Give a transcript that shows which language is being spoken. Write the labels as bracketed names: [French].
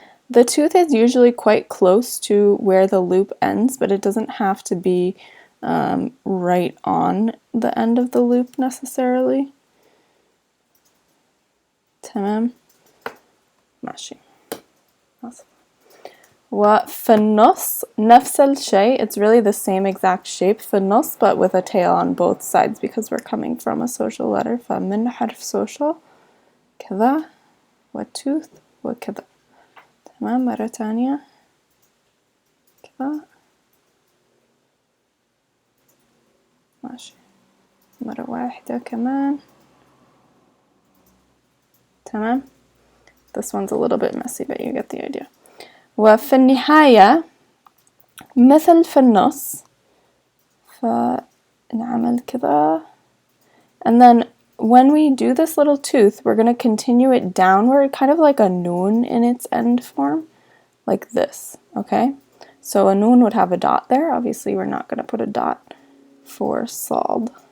[English] The tooth is usually quite close to where the loop ends, but it doesn't have to be right on the end of the loop necessarily. [Arabic] تمام. ماشي. وفي النص نفس الشيء. [English] It's really the same exact shape [Arabic] في النص, [English] but with a tail on both sides because we're coming from a social letter. [Arabic] فمن حرف social كذا والtooth وكذا. تمام. مرة تانية كذا. ماشي. مرة واحدة كمان. تمام. [English] This one's a little bit messy, but you get the idea. [Arabic] وفي النهاية مثل في النص, فنعمل كذا. [English] And then when we do this little tooth, we're going to continue it downward, kind of like a noon in its end form, like this, okay? So a noon would have a dot there. Obviously, we're not going to put a dot for Saad.